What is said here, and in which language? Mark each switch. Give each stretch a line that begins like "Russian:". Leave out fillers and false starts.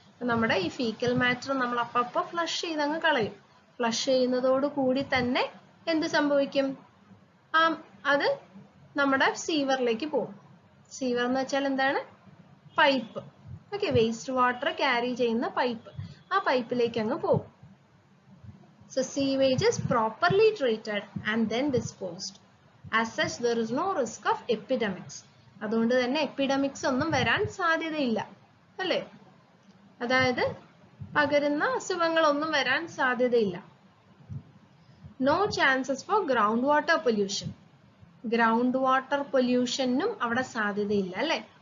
Malayalam: നമ്മുടെ ഈ fecal matter നമ്മൾ അപ്പപ്പോൾ ഫ്ലഷ് ചെയ്തങ്ങ് കളയും. ഫ്ലഷ് ചെയ്യുന്നതോട് കൂടി തന്നെ എന്ത് സംഭവിക്കും, അത് നമ്മുടെ സീവറിലേക്ക് പോകും. സീവർ എന്ന് വെച്ചാൽ എന്താണ്, pipe. Okay, waste water carry ചെയ്യുന്ന പൈപ്പ്, ആ പൈപ്പിലേക്ക് അങ്ങ് പോകും.
English: So sewage is properly treated and then disposed. As such, there is no risk of epidemics.
Malayalam: അതുകൊണ്ട് തന്നെ എപ്പിഡമിക്സ് ഒന്നും വരാൻ സാധ്യതയില്ല അല്ലേ. അതായത് പകരുന്ന അസുഖങ്ങളൊന്നും വരാൻ സാധ്യതയില്ല.
English: No chances for groundwater pollution.
Malayalam: Ground water പൊല്യൂഷനും അവിടെ സാധ്യതയില്ല അല്ലേ.